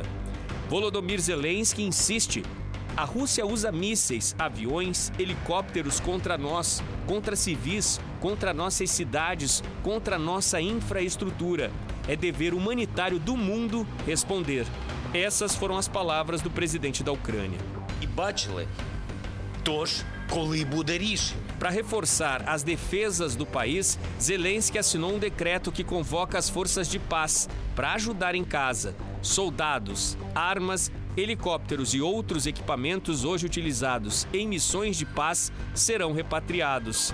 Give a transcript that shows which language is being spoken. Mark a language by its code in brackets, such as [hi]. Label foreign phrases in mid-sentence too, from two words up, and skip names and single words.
[pt] Volodymyr Zelensky insiste. A Rússia usa mísseis, aviões, helicópteros contra nós, contra civis, contra nossas cidades, contra nossa infraestrutura. É dever humanitário do mundo responder. Essas foram as palavras do presidente da Ucrânia. [uk] І бачили, тож, коли буде рішення. [pt] Para reforçar as defesas do país, Zelensky assinou um decreto que convoca as forças de paz para ajudar em casa. Soldados, armas, helicópteros e outros equipamentos hoje utilizados em missões de paz serão repatriados.